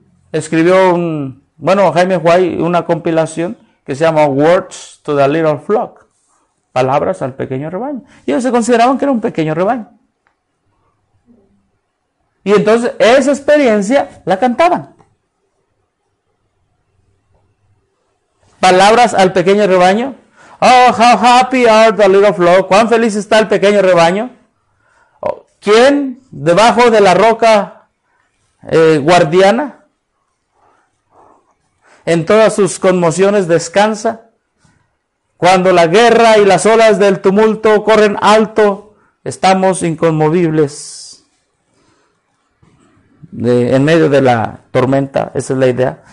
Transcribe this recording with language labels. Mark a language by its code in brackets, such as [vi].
[es] Escribió Jaime Juárez, una compilación que se llama Words to the Little Flock, palabras al pequeño rebaño. Y ellos se consideraban que era un pequeño rebaño. Y entonces esa experiencia la cantaban. Palabras al pequeño rebaño. [en] Oh, how happy are the little flock. [es] Cuán feliz está el pequeño rebaño. ¿Quién debajo de la roca guardiana? En todas sus conmociones descansa. Cuando la guerra y las olas del tumulto corren alto, estamos inconmovibles en medio de la tormenta. Esa es la idea.